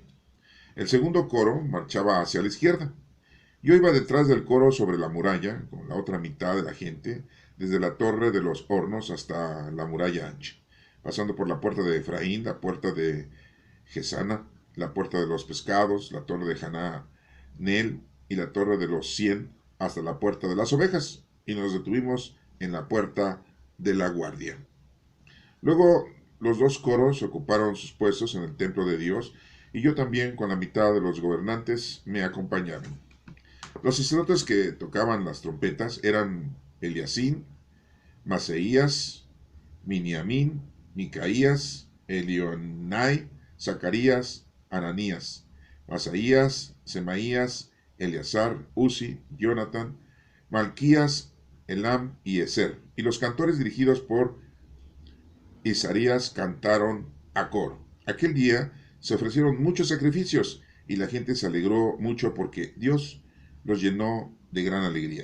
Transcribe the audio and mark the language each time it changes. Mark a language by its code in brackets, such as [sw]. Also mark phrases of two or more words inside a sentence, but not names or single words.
[es] El segundo coro marchaba hacia la izquierda. Yo iba detrás del coro sobre la muralla, con la otra mitad de la gente, desde la torre de los hornos hasta la muralla ancha, pasando por la puerta de Efraín, la puerta de Gesana, la puerta de los pescados, la torre de Hananel y la torre de los 100, hasta la puerta de las ovejas, y nos detuvimos en la puerta de la guardia. Luego los 2 coros ocuparon sus puestos en el templo de Dios, y yo también con la mitad de los gobernantes me acompañaron. Los sacerdotes que tocaban las trompetas eran Eliasín, Maseías, Miniamín, Micaías, Elionai, Zacarías, Ananías, Masaías, Semaías, Eleazar, Uzi, Jonatán, Malquías, Elam y Ezer. Y los cantores dirigidos por Isaías cantaron a coro. Aquel día se ofrecieron muchos sacrificios y la gente se alegró mucho porque Dios los llenó de gran alegría.